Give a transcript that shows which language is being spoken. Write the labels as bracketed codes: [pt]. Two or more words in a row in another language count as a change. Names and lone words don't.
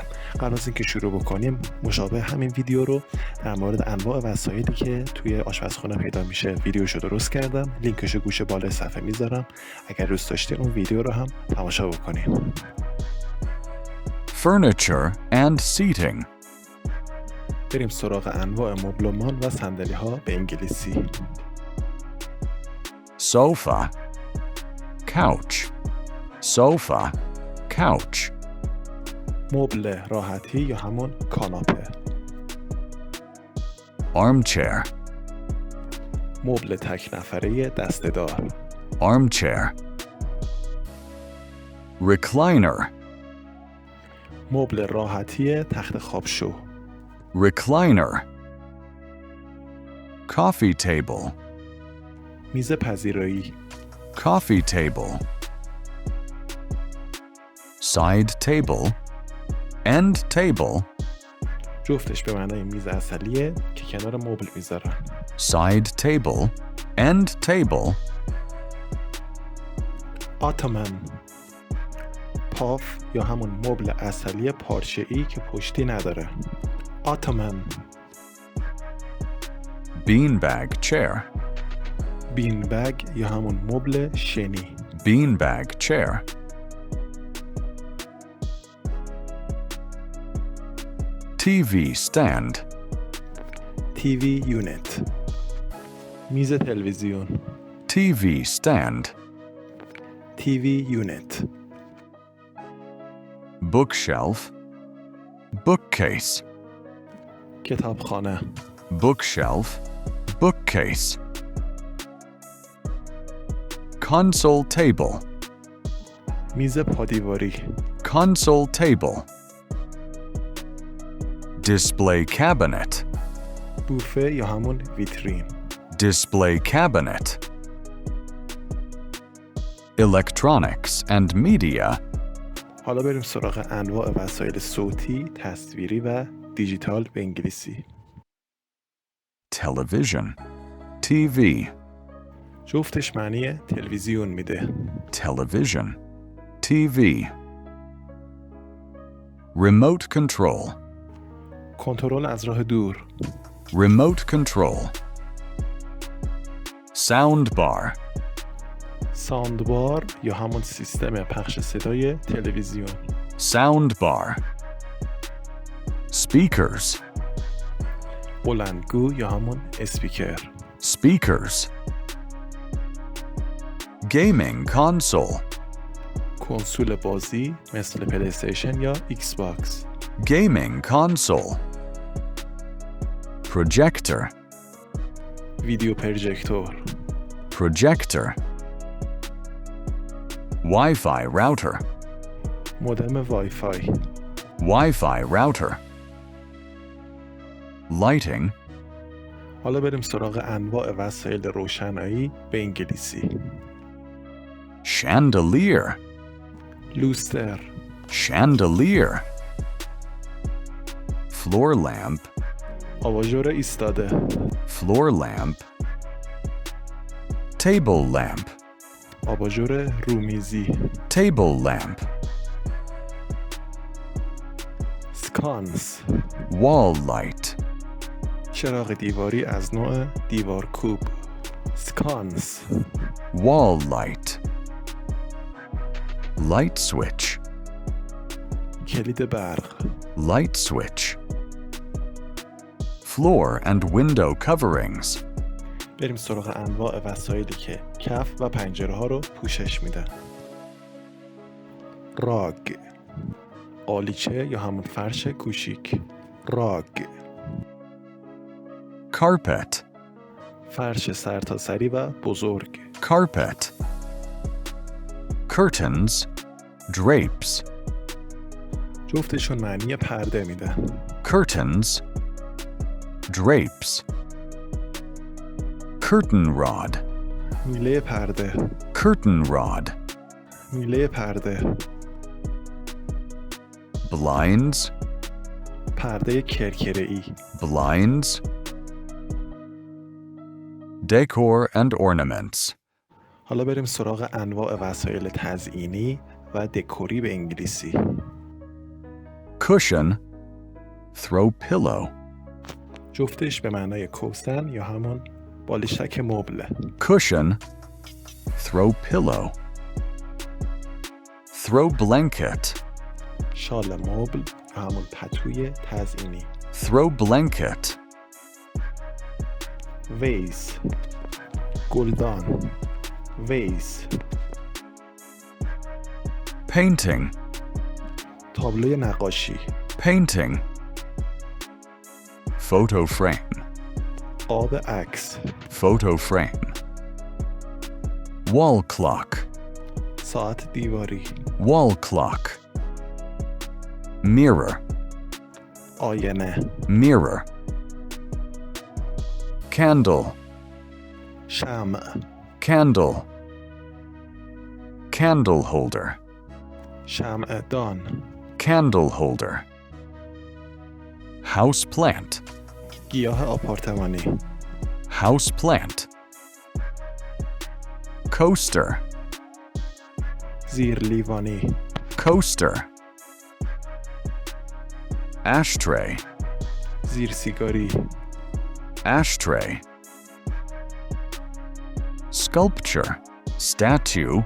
[fa] قبل از اینکه شروع بکنیم مشابه همین ویدیو رو در مورد انواع وسایلی که توی آشپزخونه پیدا میشه ویدیوشو درست کردم. لینکشو گوشه بالای صفحه میذارم. اگر دوست داشتین اون ویدیو رو هم تماشا بکنین. [en] Furniture and seating. [fa] بریم سراغ انواع مبلمان و صندلی ها به انگلیسی. [en] Sofa, couch, sofa, couch. [fa] مبل راحتی یا همون کاناپه. [en] Armchair, [fa] مبل تک نفره دسته‌دار. [en] armchair. Recliner, [fa] مبل راحتی تخت خوابشو. [en] recliner. Coffee table, [fa] میز پذیرایی. [en] coffee table. Side table, end table, [fa] جفتش به معنای میز عسلیه که کنار مبل میذارن. [en] side table, end table. [fa] آتمن، پاف یا همون مبل عسلی پارچه‌ای که پشتی نداره. آتمن. [en] Beanbag chair, bean bag [fa] یا همون مبل شنی. [en] beanbag chair. TV stand, TV unit. [fa] میز تلویزیون. [en] TV stand. TV unit. Bookshelf, bookcase, [fa] کتابخانه. [en] bookshelf, bookcase. Console table, [fa] میز پادیواری. [en] console table. Display cabinet, [fa] بوفه یا همون ویترین. [en] display cabinet. Electronics and media, [fa] حالا بریم سراغ انواع وسایل صوتی، تصویری و دیجیتال به انگلیسی. [en] television, TV, [fa] جفتش معنی تلویزیون میده. [en] television, TV. Remote control, [fa] کنترل از راه دور. [en] remote control. Soundbar, [fa] ساوندبار یا همون سیستم پخش صدای تلویزیون. [en] soundbar. Speakers, [fa] بلندگو یا همون اسپیکر. [en] speakers. Gaming console, [fa] کنسول بازی مثل پلی استیشن یا ایکس باکس. [en] gaming console. Projector, [fa] ویدیو پروژکتور. [en] projector. Wi-Fi router, [fa] مودم وای فای. [en] Wi-Fi router. Lighting, [fa] حالا بریم سراغ انواع وسایل روشنایی به انگلیسی. [en] chandelier, [fa] لوستر. [en] chandelier. Floor lamp, [fa] آباژور ایستاده. [en] floor lamp. Table lamp, [fa] آباژور رومیزی. [en] table lamp. سکانس. Wall light, [fa] چراغ دیواری از نوع دیوارکوب. [en] سکانس. wall light. Light switch, [fa] کلید برق. [en] light switch. Floor and window coverings, [fa] بریم سراغ انواع وسایلی که کف و پنجره ها رو پوشش میدن. راگ، قالیچه یا همون فرش کوچیک. [en] راگ. carpet, [fa] فرش سرتاسری و بزرگ. [en] carpet. Curtains, drapes, [fa] جفتشون معنی پرده میدن. [en] curtains, drapes. Curtain rod, [fa] میله پرده. [en] curtain rod. [fa] میله پرده. [en] Blinds, [fa] پرده کرکره‌ای. [en] blinds. decor and ornaments. [fa] حالا بریم سراغ انواع وسایل تزئینی و دکوری به انگلیسی. [en] Cushion, throw pillow. [fa] جفتش به معنای کوسن یا همون بالشک مبله. [en] Cushion, throw pillow. Throw blanket. [fa] شال مبل یا همون پتوی تزئینی. [en] Throw blanket. ویز، گلدان، ویز. Painting. [fa] تابلوی نقاشی. [en] Painting. Photo frame. [fa] قاب عکس. [en] Photo frame. Wall clock. [fa] ساعت دیواری. [en] Wall clock. Mirror. [fa] آینه. [en] Mirror. Candle. [fa] شمع. [en] Candle. Candle holder. [fa] شمع دان. [en] Candle holder. House plant. [fa] گیاه آپارتمانی. [en] House plant. Coaster. [fa] زیر لیوانی. [en] Coaster. Ashtray. [fa] زیر سیگاری. [en] Ashtray. Sculpture. Statue.